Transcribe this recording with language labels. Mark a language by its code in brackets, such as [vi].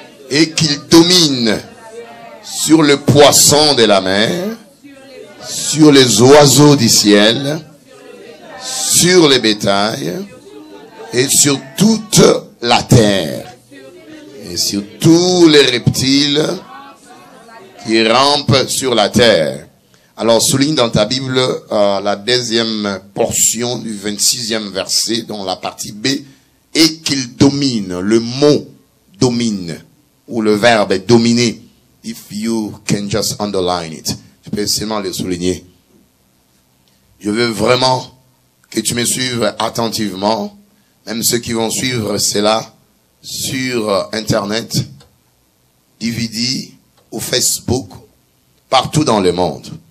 [fr] et qu'il domine sur le poisson de la mer, sur les oiseaux du ciel, sur les bétails, et sur toute la terre, et sur tous les reptiles qui rampent sur la terre. Alors, souligne dans ta Bible la deuxième portion du 26e verset, dans la partie B, et qu'il domine. Le mot domine, ou le verbe est dominer. [en] If you can just underline it. [fr] Tu peux seulement le souligner. Je veux vraiment que tu me suives attentivement, même ceux qui vont suivre cela sur Internet, DVD ou Facebook, partout dans le monde.